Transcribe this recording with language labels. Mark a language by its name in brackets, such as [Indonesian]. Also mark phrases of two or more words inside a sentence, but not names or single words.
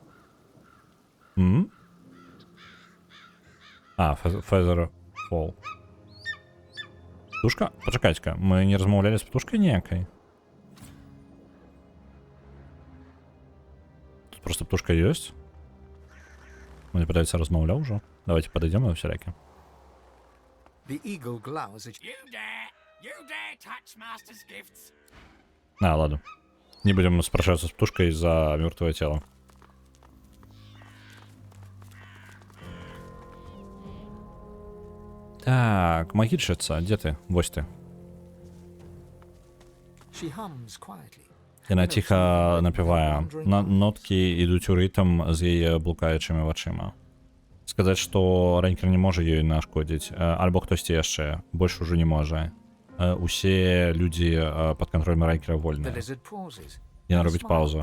[Belarusian] А, Feather Fall. Птушка? Пачакайце-ка, мы не размаўлялі з птушкай ніякай. Тут просто птушка ёсць. Мне падаецца, размаўляў ужо. Давайте падыдзем на ўсялякі. [English] The eagle glowers at You dare touch Master's gifts. [Russian] Ладно. Не будем спрашиваться с птушкой за мертвое тело. [Belarusian] Так, магічыца, [Russian] где ты? [Belarusian] Вось ты. [English] She hums quietly. [Belarusian] Яна ціха напівае. Ноткі ідуць у рытм з яе блукаючымі вачыма. Сказаць, што Райкер не можа ёй нашкодзіць, альбо хтосьці яшчэ, больш ужо не можа. Усе людзі пад кантролем Райкера вольныя. Яна робіць паузу.